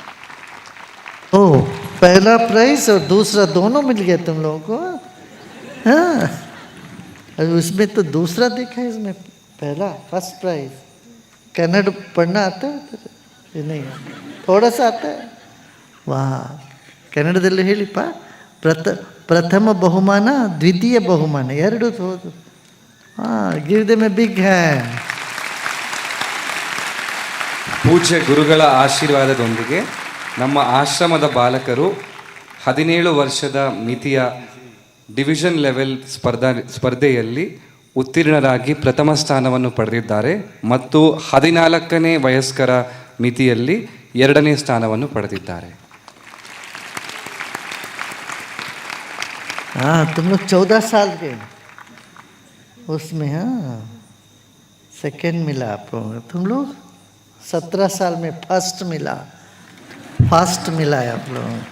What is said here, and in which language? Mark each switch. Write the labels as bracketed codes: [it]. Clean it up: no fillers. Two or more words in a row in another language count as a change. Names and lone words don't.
[hi] ओह, पहला प्राइज और दूसरा दोनों मिल गए तुम लोगों को। हाँ, अरे उसमें तो दूसरा देखा है, इसमें पहला [en] first prize. [hi] कन्नड़ पढ़ना आता है? ये नहीं, थोड़ा सा आता है। वाह, [kn] ಕನ್ನಡದಲ್ಲಿ ಹೇಳಿಪ್ಪ, ಪ್ರಥಮ ಬಹುಮಾನ ದ್ವಿತೀಯ ಬಹುಮಾನ ಎರಡು ಹೌದು. [en] Give them a big hand. [kn] ಪೂಜ್ಯ ಗುರುಗಳ ಆಶೀರ್ವಾದದೊಂದಿಗೆ ನಮ್ಮ ಆಶ್ರಮದ ಬಾಲಕರು 17 ವರ್ಷದ ಮಿತಿಯ [en] division level [kn] ಸ್ಪರ್ಧೆಯಲ್ಲಿ ಉತ್ತೀರ್ಣರಾಗಿ ಪ್ರಥಮ ಸ್ಥಾನವನ್ನು ಪಡೆದಿದ್ದಾರೆ ಮತ್ತು 14ನೇ ವಯಸ್ಕರ ಮಿತಿಯಲ್ಲಿ 2ನೇ ಸ್ಥಾನವನ್ನು ಪಡೆದಿದ್ದಾರೆ. [hi] हाँ, तुम लोग 14 साल के उसमें, हाँ सेकेंड मिला आप लोगों को. तुम लोग 17 साल में फर्स्ट मिला है आप लोगों को.